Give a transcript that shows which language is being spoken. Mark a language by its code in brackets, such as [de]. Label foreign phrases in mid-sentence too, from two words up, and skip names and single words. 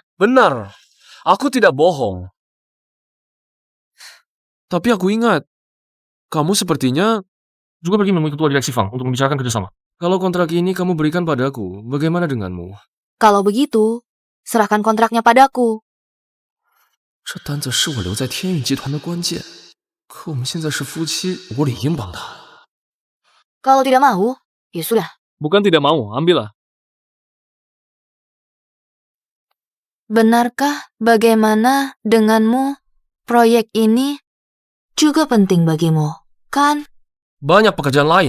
[id] Benar. Aku tidak bohong. Tapi aku ingat, kamu sepertinya juga pergi menemui ketua direksi Fang untuk membicarakan kerjasama. Kalau kontrak ini kamu berikan padaku, bagaimana denganmu? Kalau begitu, serahkan kontraknya padaku. [zh] 这单子是我留在天运集团的关键，可我们现在是夫妻，我理应帮他。 [id] Kalau tidak mau, ya sudah. Bukan tidak mau, ambillah. Benarkah bagaimana denganmu? Proyek ini juga penting bagimu, kan? Banyak pekerjaan lain.